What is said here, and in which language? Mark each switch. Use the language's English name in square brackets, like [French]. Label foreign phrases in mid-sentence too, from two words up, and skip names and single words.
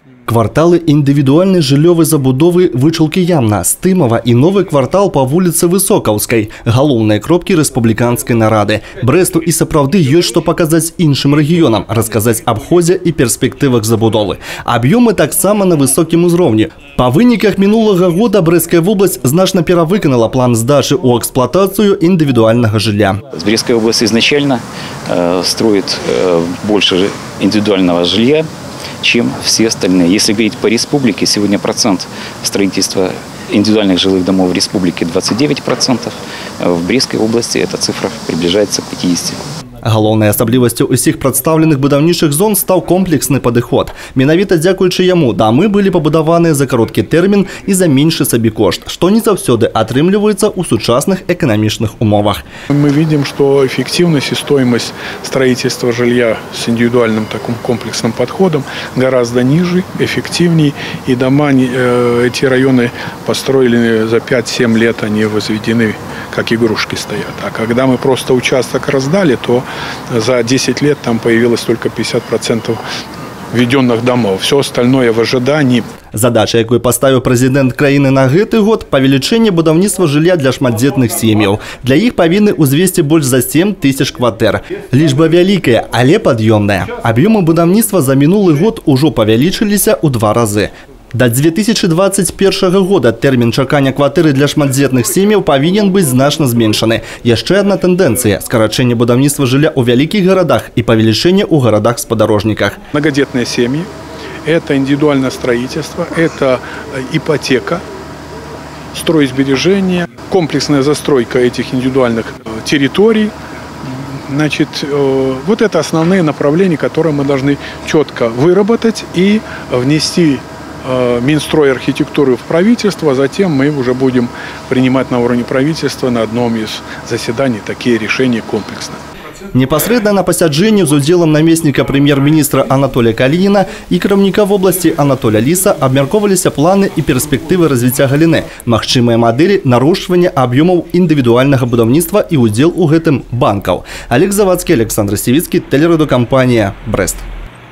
[Belarusian] Кварталы індывідуальнай жыллёвай забудовы Вычалкі Ямна, Стымова і новы квартал па вуліцы Высокаўскай, галоўныя кропкі рэспубліканскай нарады. Брэсту і сапраўды ёсць што паказаць іншым рэгіёнам, расказаць аб ходзе і перспектывах забудовы. Аб'ёмы таксама на высокім узроўні. Па выніках мінулага года Брэсцкая вобласць значна перавыканала план здачы ў эксплуатацыю індывідуальнага жылля. [Russian] Брестская область изначально строит больше индивидуального жилья, чем все остальные. Если говорить по республике, сегодня процент строительства индивидуальных жилых домов в республике 29%, в Брестской области эта цифра приближается к 50%. Галоўнай асаблівасцю ўсіх прадстаўленых будаўнічых зон стаў комплексны падыход. Менавіта дзякуючы яму дамы былі пабудаваныя за кароткі тэрмін і за меншы сабекошт, што не заўсёды атрымліваецца ў сучасных эканамічных умовах. Мы видим, что эффективность и стоимость строительства жилья с индивидуальным таким комплексным подходом гораздо ниже, эффективнее. И дома, эти районы построили за 5-7 лет, они возведены, как игрушки стоят. А когда мы просто участок раздали, то за 10 лет там появилось только 50% введенных домов. Все остальное в ожидании. [Belarusian] Задача, якую паставіў прэзідэнт краіны на гэты год, павелічэнне будаўніцтва жылля для шматдзетных сем'яў. Для іх павінны ўзвесці больш за 7 тысяч кватэр. Лічба вялікая, але пад'ёмная. Аб'ёмы будаўніцтва за мінулы год ужо павялічыліся ў 2 разы. До 2021 года тэрмін чакання кватэры для шматдзетных сем'яў павінен быць значна зменшаны. Яшчэ адна тэндэнцыя – скарачэнне будаўніцтва жылля ў вялікіх гарадах і павелічэнне ў гарадах-спадарожніках. [Russian] Многодетные семьи – это индивидуальное строительство, это ипотека, стройсбережение, комплексная застройка этих индивидуальных территорий. Значит, вот это основные направления, которые мы должны четко выработать и внести Минстрой архитектуры в правительство, а затем мы уже будем принимать на уровне правительства на одном из заседаний такие решения комплексно. [Belarusian] Непосредственно на пасяджэнні з удзелам намесніка прэм'ер-міністра Анатолія Калініна і кіраўніка вобласці Анатоля Ліса абмяркоўваліся планы і перспектывы развіцця галіны, магчымыя мадэлі нарошчвання аб'ёмаў індывідуальнага будаўніцтва і ўдзел у гэтым банкаў. Олег Завадскі, Александр Сівіцкі, тэлерадыёкампанія «Брэст».